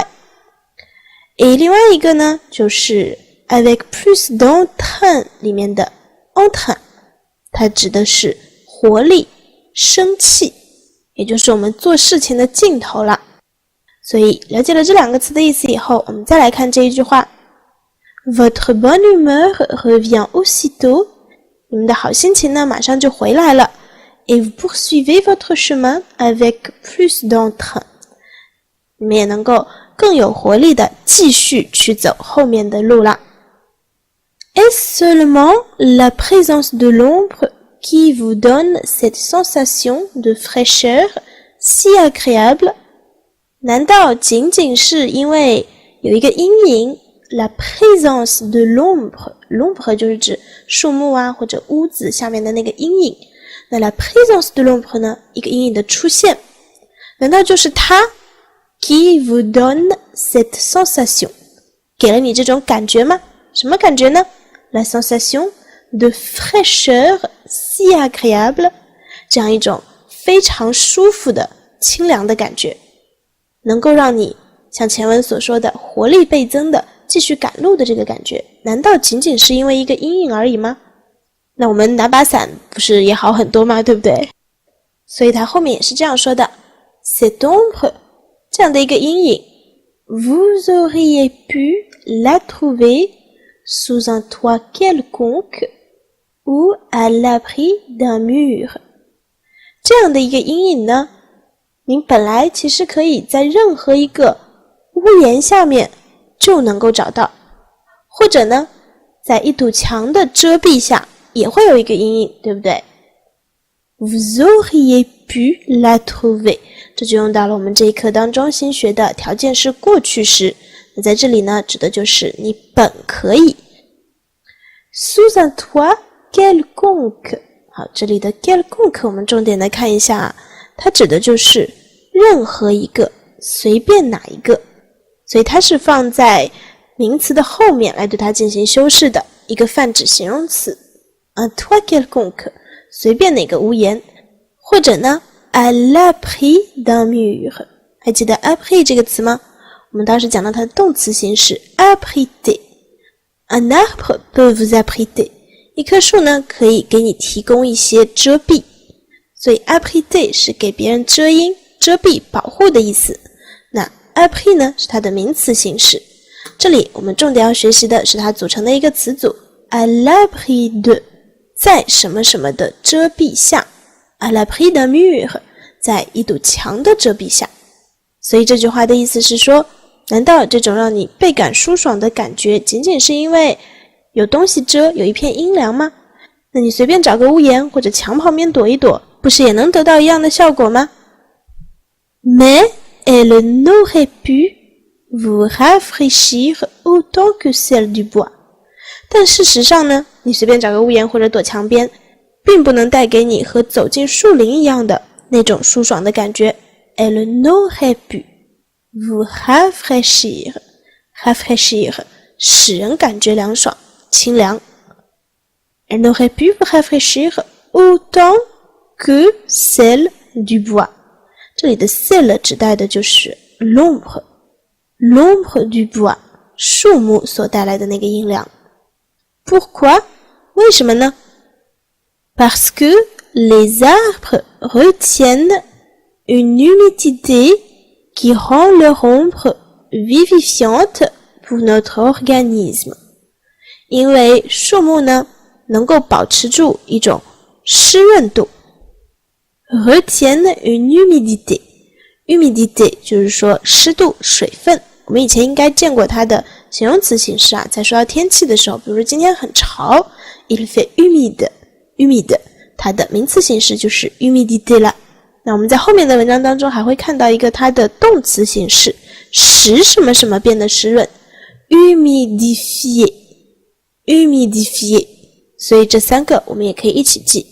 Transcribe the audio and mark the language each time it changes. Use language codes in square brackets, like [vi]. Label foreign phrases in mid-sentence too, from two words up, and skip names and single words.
[zh] 另外一个呢，就是 [fr] avec plus d'entrain [zh] 里面的 entrain， 它指的是活力、生气，也就是我们做事情的劲头了。所以了解了这两个词的意思以后，我们再来看这一句话 Votre [fr] bonne humeur revient aussitôt， [zh] 你们的好心情呢马上就回来了。 [fr] Et vous poursuivez votre chemin avec plus d'entrain， [zh] 你们也能够更有活力的继续去走后面的路了。 [fr] Est-ce seulement la présence de l'ombre qui vous donne cette sensation de fraîcheur si agréable？ [zh] 难道仅仅是因为有一个阴影 [fr] la présence de l'ombre [zh] 就是指树木啊或者屋子下面的那个阴影，那 [fr] la présence de l'ombre [zh] 呢，一个阴影的出现，难道就是它 [fr] qui vous donne cette sensation [zh] 给了你这种感觉吗？什么感觉呢？ [fr] la sensation de fraîcheur si agréable [zh] 这样一种非常舒服的清凉的感觉，能够让你像前文所说的活力倍增的继续赶路的这个感觉，难道仅仅是因为一个阴影而已吗？那我们拿把伞不是也好很多吗？对不对？所以他后面也是这样说的 [fr] cette ombre [zh] 这样的一个阴影 [fr] vous auriez pu la trouver sous un toit quelconque ou à l'abri d'un mur [zh] 这样的一个阴影呢，您本来其实可以在任何一个屋檐下面就能够找到，或者呢在一堵墙的遮蔽下也会有一个阴影，对不对？ [fr] Vous auriez pu la trouver [zh] 这就用到了我们这一课当中新学的条件式过去时，那在这里呢指的就是你本可以。 [fr] Sous un toit quelconque [zh] 好，这里的 quelconque 我们重点来看一下啊，它指的就是任何一个，随便哪一个，所以它是放在名词的后面来对它进行修饰的一个泛指形容词。 [fr] Un toit quelconque [zh] 随便哪个屋檐，或者呢 [fr] à l'abri d'un mur [zh] 还记得 abri 这个词吗？我们当时讲到它的动词形式 abriter。 [fr] Un arbre peut vous abriter [zh] 一棵树呢可以给你提供一些遮蔽，所以 abriter 是给别人遮阴、遮蔽、保护的意思。那 abri 呢是它的名词形式，这里我们重点要学习的是它组成的一个词组 [fr] à l'abri de [zh] 在什么什么的遮蔽下 [fr] à l'abri d'un mur [zh] 在一堵墙的遮蔽下。所以这句话的意思是说，难道这种让你倍感舒爽的感觉仅仅是因为有东西遮，有一片阴凉吗？那你随便找个屋檐或者墙旁边躲一躲，不是也能得到一样的效果吗？ [fr] Mais elle n'aurait pu vous rafraîchir autant que celle du bois [zh] 但事实上呢，你随便找个屋檐或者躲墙边，并不能带给你和走进树林一样的那种舒爽的感觉。 [fr] Elle n'aurait pu vous rafraîchir [zh] 使人感觉凉爽清凉。 [fr] Elle n'aurait pu vous rafraîchir autant que celle du bois [zh] 这里的 [fr] celle [zh] 指代的就是 [fr] l'ombre du bois [zh] 树木所带来的那个阴凉。 [fr] Pourquoi [zh] 为什么呢？ [fr] Parce que les arbres retiennent une humidité qui rend leur ombre vivifiante pour notre organisme [zh] 因为树木呢能够保持住一种湿润度 [fr] retiennent une humidité [zh] 就是说湿度水分，我们以前应该见过它的形容词形式啊，在说到天气的时候，比如说今天很潮， [fr] il fait humide humide [zh] 它的名词形式就是 humidité 了。那我们在后面的文章当中还会看到一个它的动词形式，使什么什么变得湿润 [fr] humidifier humidifier， [zh] 所以这三个我们也可以一起记。